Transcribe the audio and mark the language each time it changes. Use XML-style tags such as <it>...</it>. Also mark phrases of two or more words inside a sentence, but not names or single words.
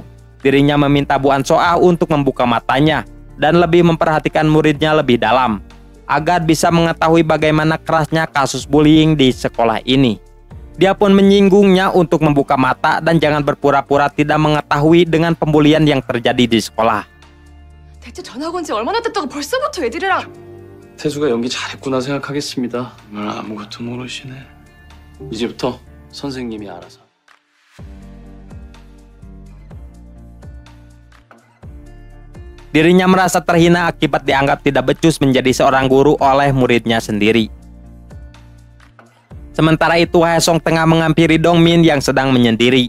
<id>Dirinya meminta Bu Ansoah untuk membuka matanya dan lebih memperhatikan muridnya lebih dalam, agar bisa mengetahui bagaimana kerasnya kasus bullying di sekolah ini. Dia pun menyinggungnya untuk membuka mata dan jangan berpura-pura tidak mengetahui dengan pembulian yang terjadi di sekolah.</id> <ko>대체 전학 온 지 얼마나 됐다고 벌써부터 애들이랑. 태수가 연기 잘했구나 생각하겠습니다. 정말 아무것도 모르시네. 이제부터 선생님이 알아서.</ko> <id>Dirinya merasa terhina akibat dianggap tidak becus menjadi seorang guru oleh muridnya sendiri. Sementara itu, Haesung tengah menghampiri Dongmin yang sedang menyendiri.</id>